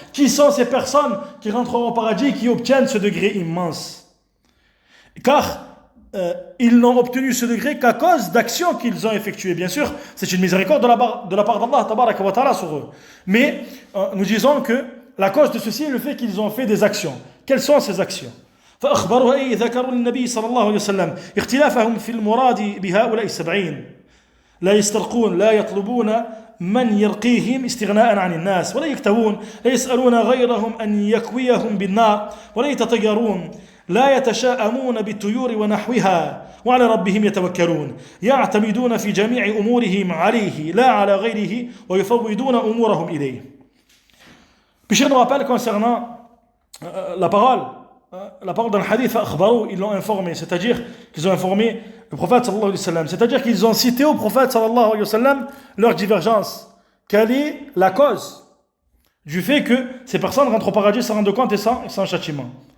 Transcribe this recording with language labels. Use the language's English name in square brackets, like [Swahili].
[French] Qui sont ces personnes qui rentreront au paradis et qui obtiennent ce degré immense. Car ils n'ont obtenu ce degré qu'à cause d'actions qu'ils ont effectuées. Bien sûr, c'est une miséricorde de la part d'Allah tabaraka wa ta'ala sur eux. Mais nous disons que la cause de ceci est le fait qu'ils ont fait des actions. Quelles sont ces actions? [Arabic] فأخبروا أي ذكروا للنبي صلى الله عليه وسلم اختلافهم في المراد بهؤلاء السبعين لا يسترقون لا يطلبون من يرقيهم استغناء عن الناس ولا يكتوون لا يسألون غيرهم أن يكويهم بالنار ولا يتطيرون لا يتشاءمون بالطيور ونحوها وعلى ربهم يتوكلون يعتمدون في جميع أمورهم عليه لا على غيره ويفوضون أمورهم إليه. [French] Puis je nous rappelle concernant la parole dans le hadith, ils l'ont informé, c'est-à-dire qu'ils ont informé le prophète sallallahu alayhi wa sallam, c'est-à-dire qu'ils ont cité au prophète sallallahu alayhi wa sallam leur divergence. Quelle est la cause du fait que ces personnes rentrent au paradis sans rendre compte et sans châtiment?